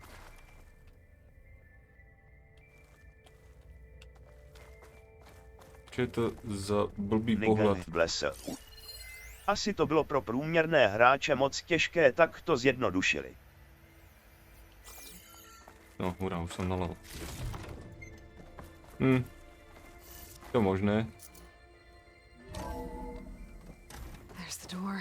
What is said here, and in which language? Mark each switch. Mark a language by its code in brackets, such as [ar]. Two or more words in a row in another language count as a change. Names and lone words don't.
[sk] Čo je to za blbý pohľad? [cs] Asi to bylo pro průměrné hráče moc těžké, tak to zjednodušili. [sk] No, hurá, už som naľavo. To možné. [en] There's the door.